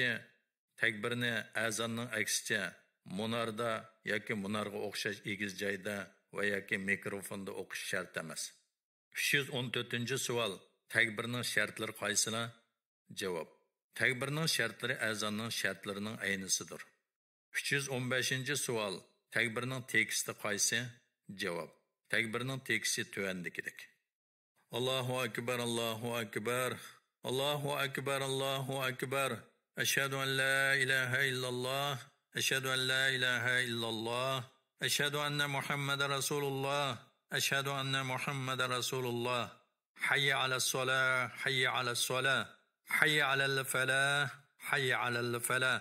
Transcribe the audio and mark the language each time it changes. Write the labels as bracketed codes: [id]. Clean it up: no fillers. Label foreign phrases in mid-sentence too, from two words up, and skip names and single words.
[uz] Takbirni azonning aksicha munarda yoki munarga o'xshash egiz joyda va yoki mikrofonda o'qish shart emas. 314-savol. Takbirning shartlari qaysilar? Javob. Takbirning shartlari azonning shartlarining aynisidir. 315-savol. Takbirning teksti qaysi? Javob. Takbirning teksti tuvandikidek. [ar] الله أكبر، الله أكبر، الله أكبر، الله أكبر. أشهد أن لا إله إلا الله، أشهد أن لا إله إلا الله، أشهد أن محمدا رسول الله، أشهد أن محمدا رسول الله. حي على الصلاة، حي على الصلاة، حي على الفلاح، حي على الفلاح.